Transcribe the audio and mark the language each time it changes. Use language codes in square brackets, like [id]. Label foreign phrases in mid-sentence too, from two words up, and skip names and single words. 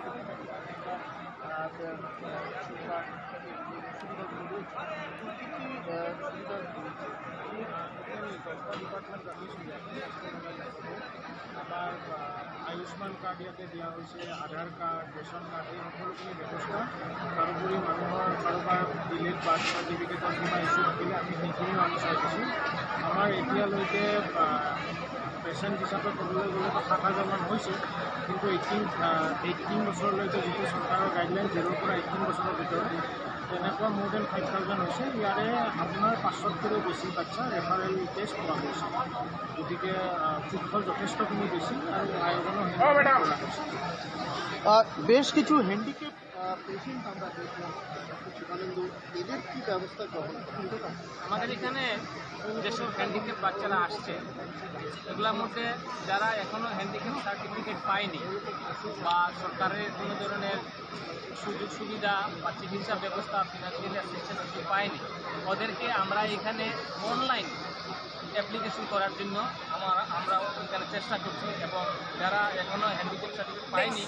[bn] সুবিধাগুলো রয়েছে, কী কী সুবিধা রয়েছে? ডিপার্টমেন্ট [as] আবার আয়ুষ্মান কাৰ্ড ইয়াতে দিয়া হৈছে, আধাৰ কাৰ্ড, [en] ration card, [as] এই সকলোখিনি ব্যৱস্থা। তাৰোপৰি মানুহৰ কাৰোবাৰ [en] delayed birth certificate [as] কিবা ইছ্যু থাকিলে আমি সেইখিনিও আমি চাই দিছোঁ। আমাৰ এতিয়ালৈকে পেচেণ্ট হিচাপে ক'বলৈ গ'লে 7,000 মান হৈছে, কিন্তু 18 বছৰলৈকে যিটো চৰকাৰৰ গাইডলাইন 0ৰ পৰা 18 বছৰৰ ভিতৰত তেনেকুৱা মোৰ দেন 5,000 হৈছে। ইয়াৰে আপোনাৰ 500তকৈও বেছি বাচ্চা [en] referral test [as] পোৱা গৈছে। গতিকে ফুটফল যথেষ্টখিনি বেছি আৰু আয়োজনো কৰা হৈছে। [bn] বেশ কিছু [en] handicap patient [bn] আমরা দেখলাম শিবানন্দু, এদের কি ব্যবস্থা গ্রহণ করা? আমাদের এখানে যেসব হ্যান্ডিক্যাপ বাচ্চারা আসছে এগুলোর মধ্যে যারা এখনও [en] handicap certificate [bn] পায়নি বা সরকারের কোনো ধরনের সুযোগ সুবিধা বা চিকিৎসা ব্যবস্থা [en] financial assistance [bn] কিছু পায়নি, ওদেরকে আমরা এখানে [en] online application [bn] করার জন্য আমরা এখানে চেষ্টা করছি, এবং যারা এখনও [en] handicap certificate [bn] পায়নি।